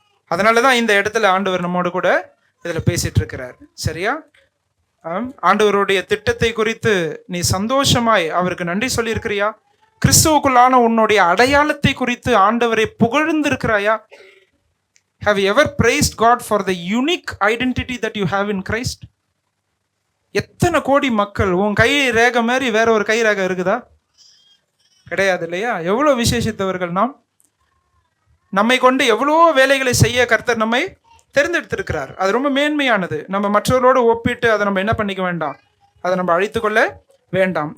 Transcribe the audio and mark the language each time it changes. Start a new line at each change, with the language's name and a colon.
Tamil: அதனாலதான் இந்த இடத்துல ஆண்டவர் நம்மோடு கூட இதுல பேசிட்டு இருக்கிறார். சரியா? ஆண்டவருடைய திட்டத்தை குறித்து நீ சந்தோஷமாய் அவருக்கு நன்றி சொல்லி இருக்கிறியா? கிறிஸ்துவுக்குள்ளான உன்னுடைய அடையாளத்தை குறித்து ஆண்டவரை புகழ்ந்திருக்கிறாயா?
English: Have you ever praised God for the unique identity that you have in Christ?
Tamil: எத்தனை கோடி மக்கள் உன் கை ரேகை மாதிரி வேற ஒரு கை ரேகை இருக்குதா? கிடையாது இல்லையா? எவ்வளவு விசேஷித்தவர்கள் நாம். நம்மை கொண்டு எவ்வளோ வேலைகளை செய்ய கர்த்தர் நம்மை தேர்ந்தெடுத்திருக்கிறார். அது ரொம்ப மேன்மையானது. நம்ம மற்றவர்களோடு ஒப்பிட்டு அதை நம்ம என்ன பண்ணிக்க வேண்டாம், அதை நம்ம அழித்து கொள்ள வேண்டாம்.